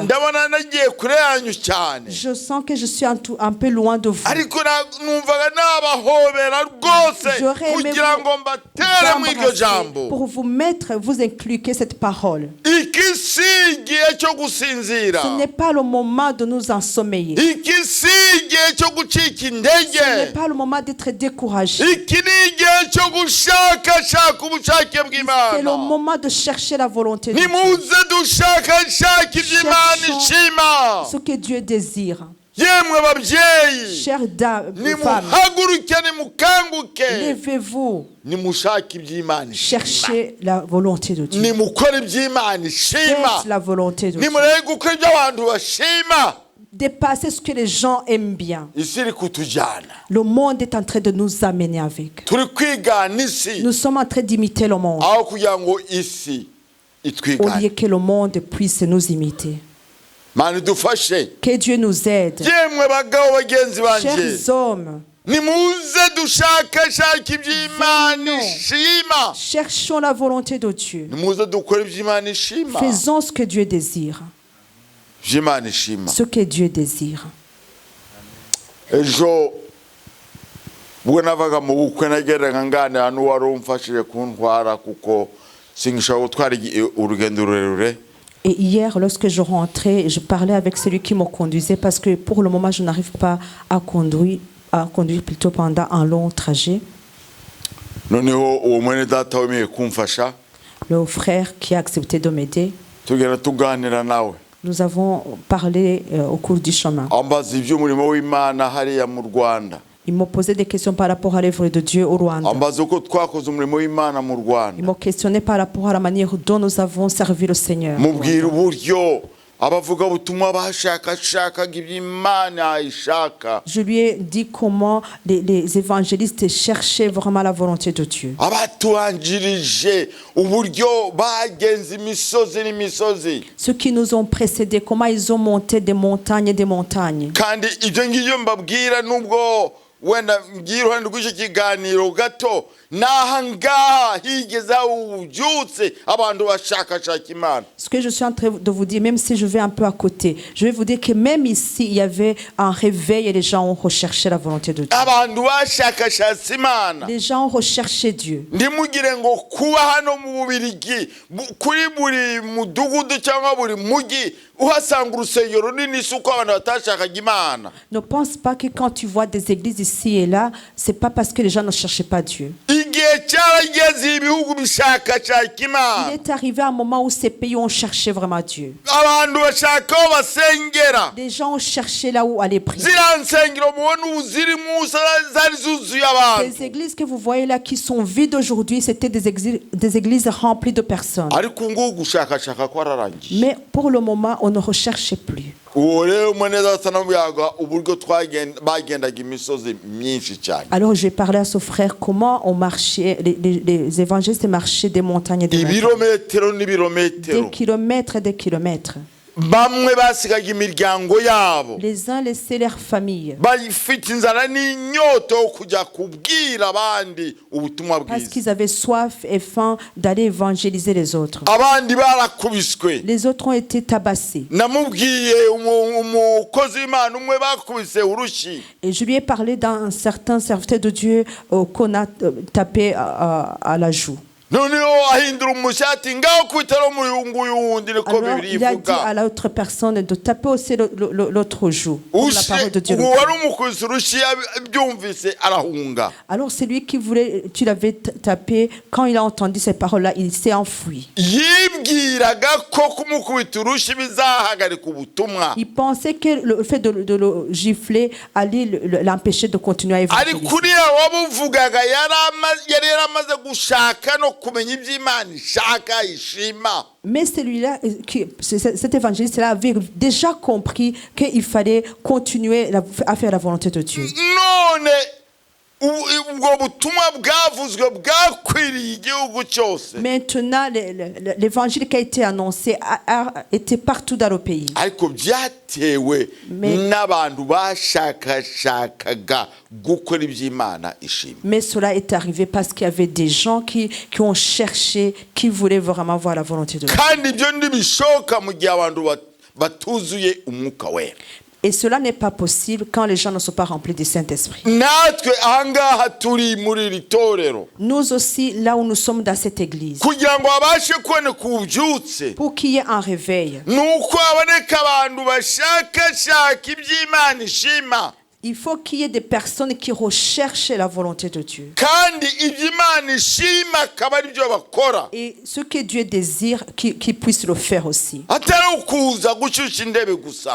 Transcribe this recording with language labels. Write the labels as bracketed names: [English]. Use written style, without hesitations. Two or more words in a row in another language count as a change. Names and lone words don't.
[Kinyarwanda] ndabona nagiye kure yanyu cyane, [French] Je sens que je suis un peu loin de vous. [Kinyarwanda] ariko numvaga nabahobera rwose [French] J'aurais aimé [Kinyarwanda] kugira ngo mbatere mu iryo jambo. [French] pour vous mettre, vous inculquer cette parole. [Kinyarwanda] Iki si igihe cyo gusinzira, [French] Ce n'est pas le moment de nous ensommeiller. [Kinyarwanda] iki si igihe cyo gucika [French] Ce n'est [Kinyarwanda] intege, [French] pas le moment d'être découragé. [Kinyarwanda] iki ni igihe cyo gushakashaka ubushake [French] C'est le [Kinyarwanda] bw'Imana. [French] moment de chercher la volonté de Dieu. [Kinyarwanda] nimuze dushakashaka ibyo Imana ishima. [French] Ce que Dieu désire. [Kinyarwanda] yemwe babyeyi, [French] Chères dames, femmes, [Kinyarwanda] nimuhaguruke nimukanguke, [French] levez-vous. [Kinyarwanda] nimushake ibyo Imana ishima, [French] Cherchez la volonté de Dieu. [Kinyarwanda] nimukore ibyo Imana ishima, [French] Faites la volonté de Dieu. [Kinyarwanda] nimureke gukora ibyo abantu bashima. [French] Dépassez ce que les gens aiment bien. [Kinyarwanda] isi iri kutujyana, [French] Le monde est en train de nous amener avec. [Kinyarwanda] turi kwigana isi [French] Nous sommes en train d'imiter le monde. [Kinyarwanda] aho kugira ngo isi [French] Au [Kinyarwanda] itwigane. [French] lieu que le monde puisse nous imiter. [Kinyarwanda] Mana idufashe, [French] Que Dieu nous aide. [Kinyarwanda] yemwe bagabo bagenzi banjye, [French] Chers hommes, [Kinyarwanda] nimuze dushakashake ibyo Imana ishima, [French] cherchons la volonté de Dieu. [Kinyarwanda] nimuze dukore ibyo Imana ishima, [French] Faisons ce que Dieu désire. [Kinyarwanda] ibyo Imana ishima. [French] Ce que Dieu désire. [Kinyarwanda] ejo ubwo navaga mu bukwe nagendaga nganira n'uwari umfashije kuntwara kuko singishobora gutwara urugendo rurerure. [French] Et hier, lorsque je rentrais, je parlais avec celui qui me conduisait parce que pour le moment, je n'arrive pas à conduire plutôt pendant un long trajet. [Kinyarwanda] noneho uwo mwene data wemeye kumfasha, [French] Le frère qui a accepté de m'aider, [Kinyarwanda] tugenda tuganira nawe, [French] nous avons parlé au cours du chemin. [Kinyarwanda] ambaza iby'umurimo w'Imana hariya mu Rwanda, [French] Il m'a posé des questions par rapport à l'œuvre de Dieu au Rwanda. [Kinyarwanda] ambaza uko twakoze umurimo w'Imana mu [French] Il [Kinyarwanda] Rwanda, [French] m'a questionné par rapport à la manière dont nous avons servi le Seigneur. [Kinyarwanda] mubwira uburyo abavugabutumwa bashakashakaga ibyo Imana ishaka, [French] Je lui ai dit comment les évangélistes cherchaient vraiment la volonté de Dieu. [Kinyarwanda] abatubanjirije uburyo bagenze imisozi n'imisozi, [French] Ceux qui nous ont précédés, comment ils ont monté des montagnes et des montagnes. [Kinyarwanda] kandi ibyo ngibyo mbabwira nubwo wenda ngiye iruhande rw'icyo kiganiro gato, n'aha ngaha higeze ububyutse abantu bashakashaka Imana. [French] Ce que je suis en train de vous dire, même si je vais un peu à côté, je vais vous dire que même ici, il y avait un réveil et les gens ont recherché la volonté de Dieu. [Kinyarwanda] abantu bashakashatse Imana. [French] Les gens ont recherché Dieu. [Kinyarwanda] ntimugire ngo kuba hano mu Bubiligi kuri buri mudugudu cyangwa buri mujyi uhasanga urusengero runini, si uko abantu batashakaga Imana. [French] Ne pense pas que quand tu vois des églises ici et là, c'est pas parce que les gens ne cherchaient pas Dieu. [Kinyarwanda] igihe cyarageze ibihugu bishakashaka [French] Il [Kinyarwanda] Imana, [French] est arrivé un moment où ces pays ont cherché vraiment Dieu. [Kinyarwanda] abantu bashaka aho basengera. [French] Les gens ont cherché là où aller prier. [Kinyarwanda] ziriya nsengero mubona ubu zirimo zari zuzuye abantu, [French] Les églises que vous voyez là qui sont vides aujourd'hui, c'était des églises remplies de personnes. [Kinyarwanda] ariko ngubu gushakashaka kwararangiye. [French] Mais pour le moment, on ne recherche plus. [Kinyarwanda] uwo rero umuneza asa n'umuyaga uburyo bagendaga imisozi myinshi cyane, [French] Alors j'ai parlé à ce frère comment on marchait, les évangélistes marchaient des montagnes et des montagnes, [Kinyarwanda] ibirometero [French] des [Kinyarwanda] n'ibirometero. [French] kilomètres et des kilomètres. [Kinyarwanda] bamwe basigaga imiryango yabo, [French] Les uns laissaient leur famille [Kinyarwanda] bafite inzara n'inyota yo kujya kubwira abandi ubutumwa [French] parce [Kinyarwanda] bwiza. [French] qu'ils avaient soif et faim d'aller évangéliser les autres. [Kinyarwanda] abandi barakubiswe. [French] Les autres ont été tabassés. [Kinyarwanda] namubwiye umukozi w'Imana umwe bakubise urushyi, [French] Et je lui ai parlé d'un certain serviteur de Dieu qu'on a tapé à la joue. [Kinyarwanda] noneho ahindura umushati ngaho kwitaro muri nguyu wundi, niko [French] Alors [Kinyarwanda] Bibiliya [French] il a dit [Kinyarwanda] ivuga. [French] à l'autre personne de taper aussi l'autre joue. Comme la parole de Dieu le [Kinyarwanda] uwo [French] dit. [Kinyarwanda] wari umukubise urushyi byumvise arahunga. [French] Alors celui qui voulait, tu l'avais tapé, quand il a entendu ces paroles-là, il s'est enfui. [Kinyarwanda] yibwiraga ko kumukubita urushyi bizahagarika ubutumwa, [French] Il pensait que le fait de le gifler allait l'empêcher de continuer à évangéliser. [Kinyarwanda] ariko uriya wabuvugaga yari yaramaze gushaka no kumenya ibyo Imana ishaka ishima. [French] Mais celui-là, cet évangéliste-là avait déjà compris qu'il fallait continuer à faire la volonté de Dieu. [Kinyarwanda] none ubwo butumwa bwavuzwe bwakwiriye igihugu cyose. [French] Maintenant, l'évangile qui a été annoncé a été partout dans le pays. [Kinyarwanda] Ariko byatewe n'abantu bashakashakaga gukora iby'Imana ishima. [French] Mais cela est arrivé parce qu'il y avait des gens qui ont cherché, qui voulaient vraiment voir la volonté de Dieu. [Kinyarwanda] Kandi ibyo ntibishoboka mu gihe abantu batuzuye umwuka wera. [French] Et cela n'est pas possible quand les gens ne sont pas remplis du Saint-Esprit. [Kinyarwanda] Natwe ahangaha turi muri iri torero. [French] Nous aussi, là où nous sommes dans cette église, [Kinyarwanda] kugira ngo habashe kuboneka ububyutse, [French] pour qu'il y ait un réveil, [Kinyarwanda] nuko haboneka abantu bashakashaka iby'Imana ishima. [French] il faut qu'il y ait des personnes qui recherchent la volonté de Dieu. [Kinyarwanda] Kandi iby'Imana ishima akaba ari byo bakora. [French] Et ce que Dieu désire, qu'ils puissent le faire aussi. [Kinyarwanda] Atari ukuza gushusha indebe gusa.